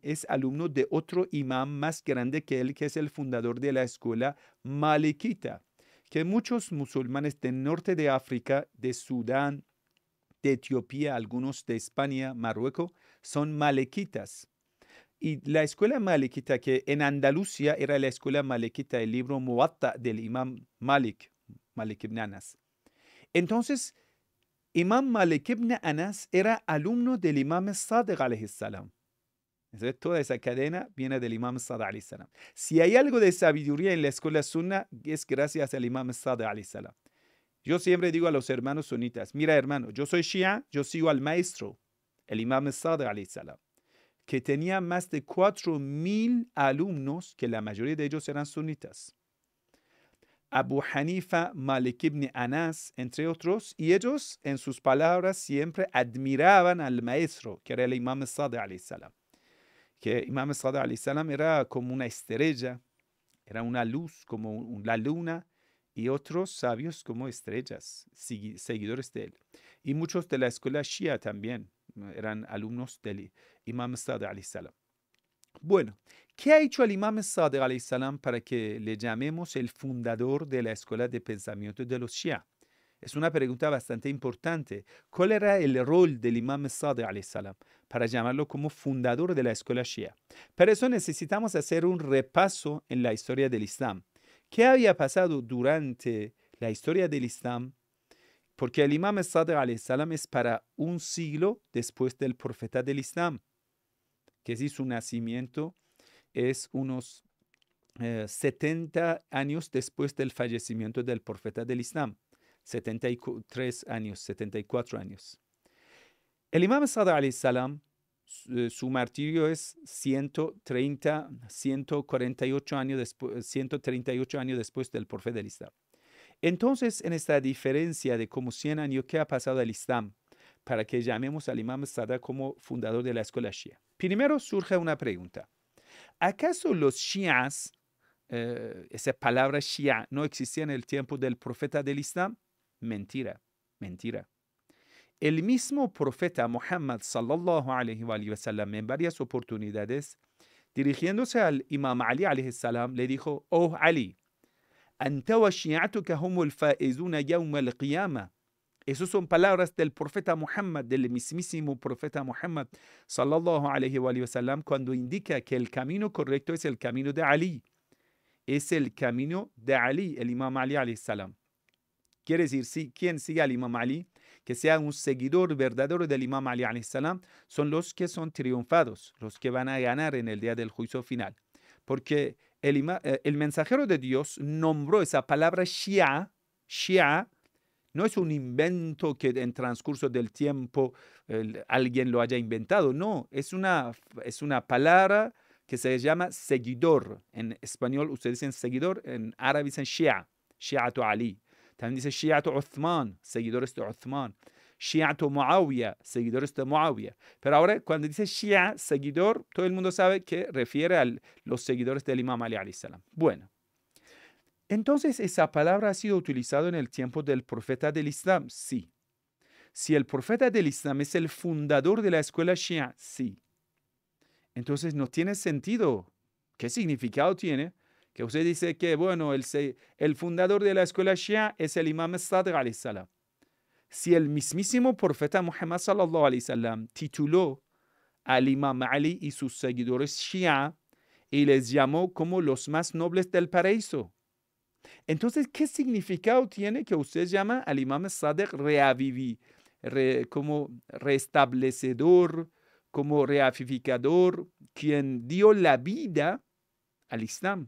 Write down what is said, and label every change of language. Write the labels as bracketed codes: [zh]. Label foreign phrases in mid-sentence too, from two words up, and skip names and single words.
[es] Es alumno de otro imam más grande que él, que es el fundador de la escuela malikita, que muchos musulmanes del norte de África, de Sudán, de Etiopía, algunos de España, Marruecos, son malikitas. Y la escuela malikita, que en Andalucía era la escuela malikita, el libro Muwatta del imam Malik ibn Anas. Entonces, Imam Malik ibn Anas era alumno del imam Sadiq [ar] عليه السلام. [es] Entonces, toda esa cadena viene del imam Sadiq [ar] عليه السلام. [es] Si hay algo de sabiduría en la escuela sunna, es gracias al imam Sadiq [ar] عليه السلام. [es] Yo siempre digo a los hermanos sunitas, mira hermano, yo soy shia, yo sigo al maestro, el imam Sadiq [ar] عليه السلام, [es] que tenía más de 4,000 alumnos, que la mayoría de ellos eran sunitas. Abu Hanifa, Malik ibn Anas, entre otros, y ellos en sus palabras siempre admiraban al maestro, que era el imam Sadiq [ar] عليه السلام. [es] Que imam Sadiq [ar] عليه السلام [es] era como una estrella, era una luz como la luna, y otros sabios como estrellas, seguidores de él. Y muchos de la escuela Shia también eran alumnos del imam Sadiq [ar] عليه السلام. [es] Bueno, ¿qué ha hecho el imam Sadiq [ar] عليه السلام [es] para que le llamemos el fundador de la escuela de pensamiento de los Shia? Es una pregunta bastante importante. ¿Cuál era el rol del imam Sadiq [ar] عليه السلام [es] para llamarlo como fundador de la escuela Shia? Para eso necesitamos hacer un repaso en la historia del Islam. ¿Qué había pasado durante la historia del Islam? Porque el imam Sadiq [ar] عليه السلام [es] es para un siglo después del profeta del Islam, que si su nacimiento es unos 70 años después del fallecimiento del profeta del Islam. 73 años, 74 años. El imam Sadiq [ar] عليه السلام, [es] su martirio es 138 años después del profeta del Islam. Entonces, en esta diferencia de como 100 años, ¿qué ha pasado al Islam para que llamemos al imam Sadiq como fundador de la escuela Shia? Primero surge una pregunta. ¿Acaso los Shias, esa palabra Shia, no existía en el tiempo del profeta del Islam? Mentira, mentira. El mismo profeta Muhammad [ar] صلى الله عليه وسلم [es] en varias oportunidades, dirigiéndose al imam Ali [ar] عليه السلام, [es] le dijo: [ar] oh Ali, أنت وشيعتك هم الفائزون يوم القيامة. [es] Esas son palabras del profeta Muhammad, del mismísimo profeta Muhammad [ar] صلى الله عليه وسلم, [es] cuando indica que el camino correcto es el camino de Ali. Es el camino de Ali, el imam Ali [ar] عليه السلام. [es] Quiere decir, quien sigue al imam Ali, que sea un seguidor verdadero del imam Ali [ar] عليه السلام, [es] son los que son triunfados, los que van a ganar en el día del juicio final. Porque el mensajero de Dios nombró esa palabra Shia. No es un invento que en transcurso del tiempo alguien lo haya inventado. No, es una palabra que se llama seguidor. En español ustedes dicen seguidor, en árabe dicen Shia, [ar] شيعة علي. [es] También dice [ar] شيعة عثمان, [es] seguidores de Uthman. [ar] شيعة معاوية, [es] seguidores de Muawiyah. Pero ahora cuando dice Shia, seguidor, todo el mundo sabe que refiere a los seguidores del imam Ali [ar] عليه السلام. [es] Bueno. Entonces, ¿esa palabra ha sido utilizada en el tiempo del profeta del Islam? Sí. Si el profeta del Islam es el fundador de la escuela Shia, sí. Entonces, no tiene sentido. ¿Qué significado tiene? Que usted dice que, bueno, el fundador de la escuela Shia es el imam Sadiq [ar] عليه السلام. [es] Si el mismísimo profeta Muhammad [ar] صلى الله عليه السلام [es] tituló al imam Ali y sus seguidores Shia y les llamó como los más nobles del paraíso. Entonces, ¿qué significado tiene que usted llama al Imam Sadiq como restablecedor, como reavivificador, quien dio la vida al Islam?